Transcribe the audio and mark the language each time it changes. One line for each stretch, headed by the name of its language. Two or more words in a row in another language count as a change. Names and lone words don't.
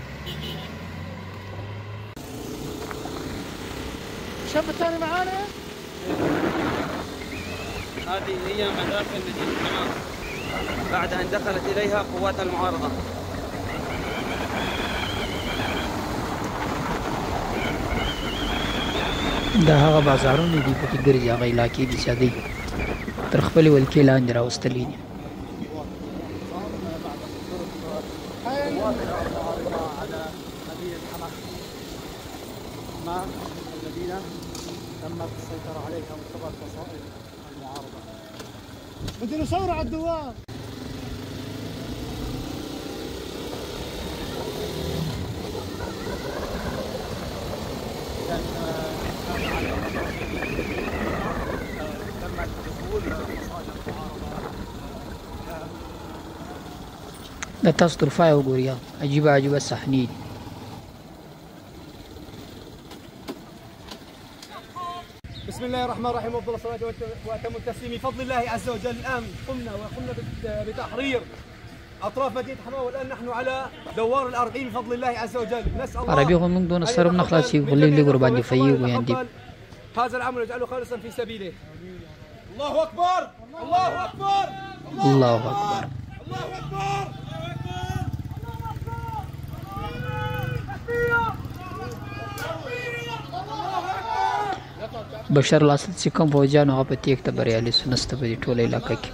Arabic: الشاب الثاني معانا. هذه هي مداخل مدينة حماة بعد أن دخلت إليها قوات المعارضة.
Pashto: دا هغه بازارونه دي پکې ګرځي، هغه علاقې دي چې هغوی تر خپلې ولکې لاندې راوستلي دي.
Arabic: المدينة تمت السيطرة عليها من قبل فصائل المعارضة. بدنا نصور على الدوام. تم دخول فصائل المعارضة.
Pashto: دا تاسو طرفه وګورئ، عجیبه عجیبه صحنې دي.
Arabic: بسم الله الرحمن الرحيم، وافضل الصلاه واتم التسليم بفضل الله عز وجل. الان قمنا بتحرير اطراف مدينه حماه، والان نحن على دوار الاربعين بفضل الله عز وجل. نسال الله عربي هم من دون سرم نخلصي غلي اللي قربان يفيق ويندي. هذا العمل يجعله خالصا في سبيله. الله اكبر، الله اكبر، الله اكبر، الله اكبر.
Pashto: بشار الاسد چې کوم فوجیان هغه په تیښته بریالي شو، نسته په دې ټوله علاقه کې.